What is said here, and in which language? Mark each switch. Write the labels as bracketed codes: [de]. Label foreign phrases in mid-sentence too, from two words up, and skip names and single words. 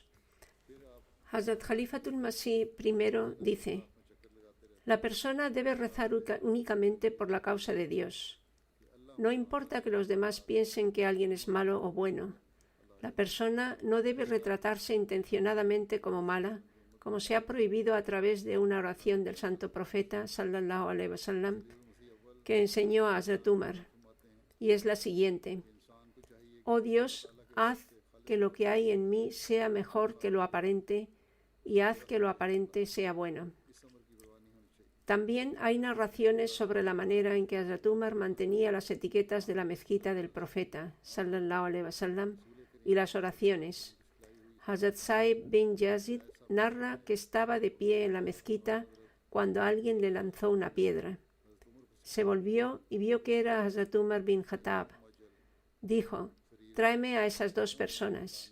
[es] Hazrat Khalifatul Masih I dice: «La persona debe rezar únicamente por la causa de Dios. No importa que los demás piensen que alguien es malo o bueno. La persona no debe retratarse intencionadamente como mala, como se ha prohibido a través de una oración del santo profeta, [ar] صلى الله عليه وسلم, [es] que enseñó a Hazrat Umar, y es la siguiente: oh Dios, haz que lo que hay en mí sea mejor que lo aparente, y haz que lo aparente sea bueno. También hay narraciones sobre la manera en que Hazrat Umar mantenía las etiquetas de la mezquita del profeta, [ar] صلى الله عليه وسلم, [es] y las oraciones. Hazrat Saib bin Yazid narra que estaba de pie en la mezquita cuando alguien le lanzó una piedra. Se volvió y vio que era Hazrat Umar bin Khattab. Dijo: tráeme a esas dos personas.